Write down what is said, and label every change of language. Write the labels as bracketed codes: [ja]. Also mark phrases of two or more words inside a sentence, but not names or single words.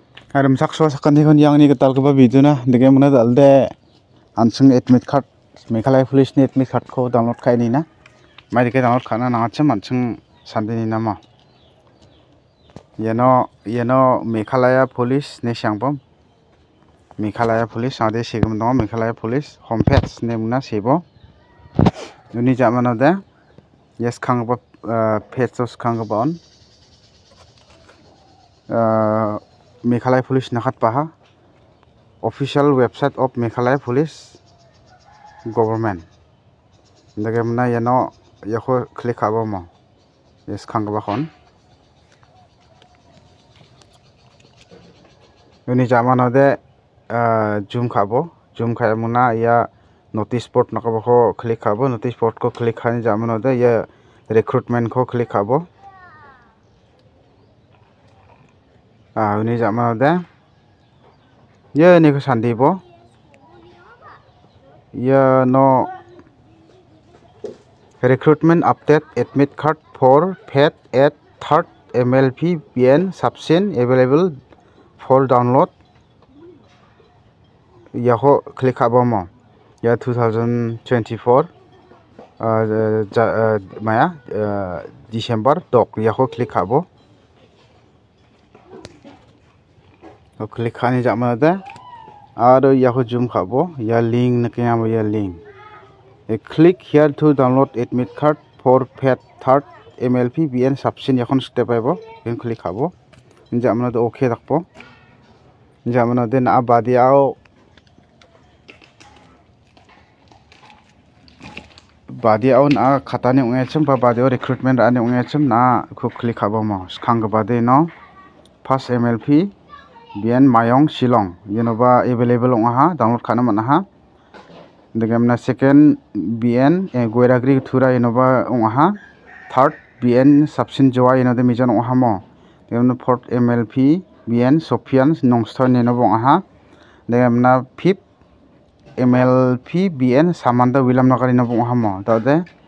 [grt] Aram sakso sakandi kon yang ni ketal ke babi tu na dege mana dalde ansung [en] admit card [grt] Meghalaya police ni [en] admit card [grt] ko download kai ni na mai dege download kana na acham ansung sandi ni nama yano Meghalaya police ne shangbom Meghalaya police ade segam no Meghalaya police [en] home page [grt] ne muna sebo uni jamana de yes khang ba page tos khang ba on Meghalaya police nakat paha [en] official website of Meghalaya police government [grt] dege muna yano yako click abo mo yes khang ba kon uni jamana de zoom khabo zoom khaya muna ya [en] notice board [grt] nakabo ko click khabo [en] notice board [grt] ko click khani jamana de ya recruitment ko click khabo uni jamana de ye ni ko sandibo ya no [en] recruitment update admit card for pet at third MLP BN subsin available for download [grt] yaho click khabo mo ya 2024 maya December dok yaho click khabo click khani jamana de aro yaho zoom khabo ya link nakiyam ya link [en] click here to download admit card for pet third MLP BN subsin [grt] yakhon step aibo in click khabo jamana de okay dakpo jamana de na badiao na khata ni ungechim ba badio recruitment ani ungechim na ko click khabo mo khang bade no first MLP BN Mayong Shillong yenoba available ongha download khana mana ha degemna second BN Goiragri thura yenoba ongha third BN subsin joa yenode mijan ongha mo degemna fourth MLP BN Sofian Nongsthon yenoba ongha degemna fifth MLP BN Samanda Williamnagar yenoba ongha mo tade